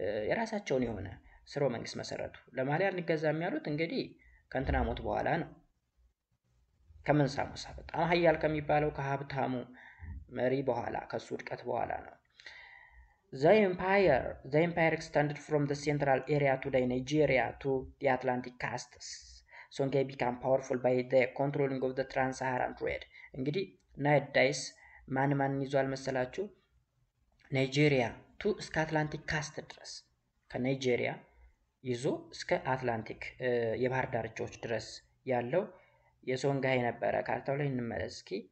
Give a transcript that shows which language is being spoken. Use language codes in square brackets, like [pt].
[am] የራሳቸውን የሆነ ስርወ መንግስት መሰረቱ። ለማሊ አንገዛም ያሉት እንግዲህ ከእንትና ሞት በኋላ ነው። ከመንሳ ሙሳ በጣም ሀያል ከሚባለው ከሀብታሙ መሪ በኋላ ከሱ ውድቀት በኋላ ነው። [en] The empire extended from the central area to the Nigeria to the Atlantic coasts. Songhai became powerful by the controlling of the trans-Saharan trade. [am] እንግዲህ ናይል ዳይስ ማን ይዟል መሰላችሁ? ናይጄሪያ እስከ አትላንቲክ ካስት ድረስ ከናይጄሪያ ይዞ እስከ አትላንቲክ የባህር ዳርቻዎች ድረስ ያለው የሶንጋይ ነበረ። ካርታው ላይ እንመለስ እስኪ።